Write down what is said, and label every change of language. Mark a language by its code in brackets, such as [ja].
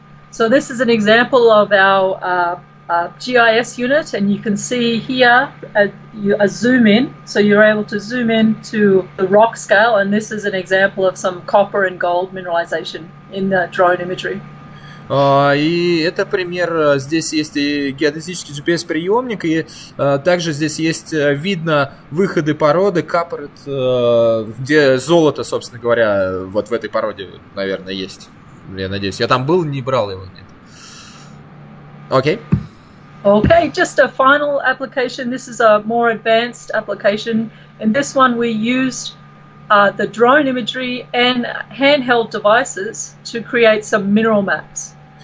[en] So this is an example of our GIS unit, and you can see here a zoom in, so you're able to zoom in to the rock scale, and this is an example of some copper and gold mineralization in the drone imagery. [ru] И это пример, здесь есть и геодезический GPS-приемник, и также здесь есть видно выходы породы, капорит, где золото, собственно говоря, вот в этой породе, наверное, есть. Я надеюсь, я там был, не брал его, нет. Окей. [en] Okay, just a final application. This is a more advanced application. In this one, we used the drone imagery and handheld devices to create some mineral maps.